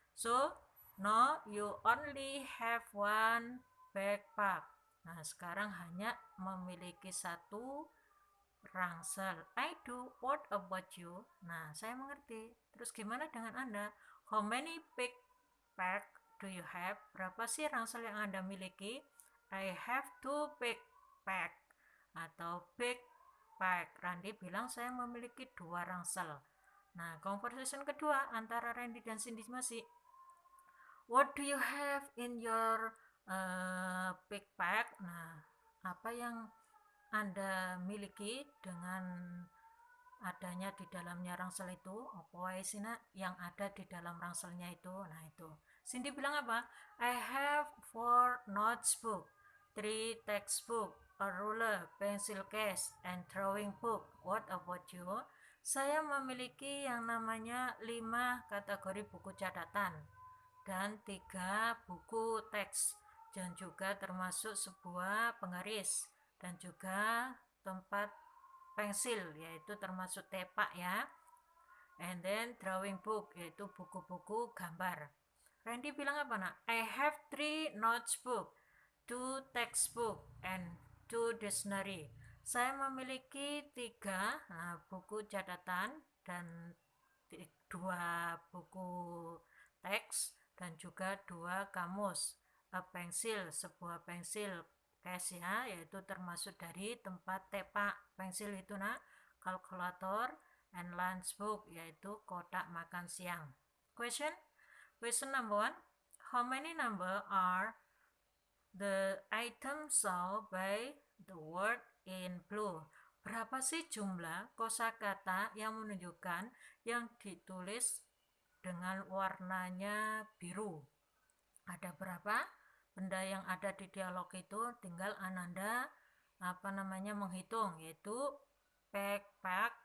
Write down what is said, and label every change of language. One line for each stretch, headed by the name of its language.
English: So no, you only have one backpack.
Indonesian: Nah, sekarang hanya memiliki satu rangsel.
English: I do. What about you?
Indonesian: Nah, saya mengerti. Terus gimana dengan Anda?
English: How many backpack do you have?
Indonesian: Berapa sih rangsel yang Anda miliki?
English: I have two backpack atau backpack.
Indonesian: Randy bilang saya memiliki dua rangsel. Nah, conversation kedua antara Randy dan Cindy masih.
English: What do you have in your backpack?
Indonesian: Nah, apa yang Anda miliki dengan adanya di dalamnya rangsel itu? Apa sih yang ada di dalam rangselnya itu? Nah, itu. Cindy bilang apa?
English: I have 4 notebook, 3 textbook, a ruler, pencil case, and drawing book. What about you?
Indonesian: Saya memiliki yang namanya 5 kategori buku catatan dan 3 buku teks, dan juga termasuk sebuah penggaris dan juga tempat pensil, yaitu termasuk tepak ya.
English: And then drawing book,
Indonesian: yaitu buku-buku gambar. Randy bilang apa nak?
English: I have 3 notebook, 2 textbook, and 2 dictionary.
Indonesian: Saya memiliki 3 buku catatan dan 2 buku teks dan juga 2 kamus. A pensil, sebuah pensil case ya, yaitu termasuk dari tempat tepak pensil itu nak. Kalkulator and lunchbook, yaitu kotak makan siang.
English: Question number 1. How many number are the items shown by the word in blue?
Indonesian: Berapa sih jumlah kosakata yang menunjukkan yang ditulis dengan warnanya biru? Ada berapa benda yang ada di dialog itu? Tinggal Ananda menghitung, yaitu backpack.